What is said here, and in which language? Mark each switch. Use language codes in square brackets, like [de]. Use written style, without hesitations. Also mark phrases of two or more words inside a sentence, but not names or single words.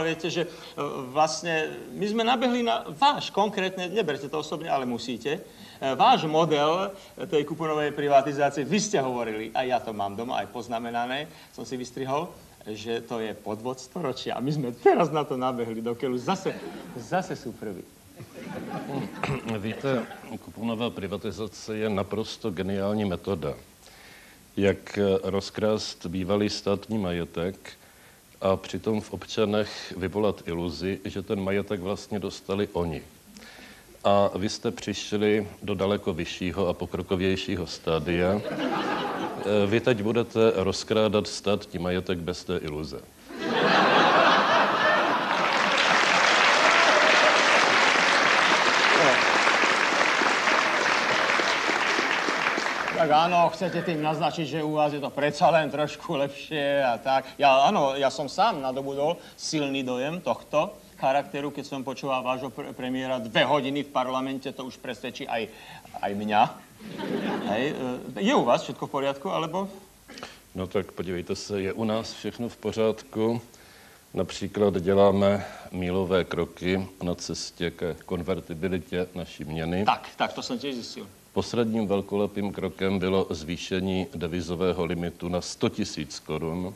[sk] Viete, že vlastne my sme nabehli na váš konkrétne, neberte to osobne, ale musíte, váš model tej kuponovej privatizácie. Vy ste hovorili, a ja to mám doma aj poznamenané, som si vystrihol, že to je podvod storočia. A my sme teraz na to nabehli do keľu. Zase sú prví. [cs] Víte, kuponová privatizace je naprosto geniální metoda, jak rozkrást bývalý státní majetek a přitom v občanech vyvolat iluzi, že ten majetek vlastně dostali oni. A vy jste přišli do daleko vyššího a pokrokovějšího stádia. Vy teď budete rozkrádat státní majetek bez té iluze. [sk] Tak áno, chcete tým naznačiť, že u vás je to predsa len trošku lepšie a tak. Ja som sám nadobudol silný dojem tohto charakteru, keď som počúval vášho premiéra 2 hodiny v parlamente, to už presvedčí aj mňa. Hej, je u vás všetko v poriadku, alebo? [cs] No tak podívejte se, je u nás všechno v pořádku. Například děláme mílové kroky na cestě ke konvertibilitě naší měny. [sk] Tak, to jsem tiež zistil. [cs] Posledním velkolepým krokem bylo zvýšení devizového limitu na 100 000 korun.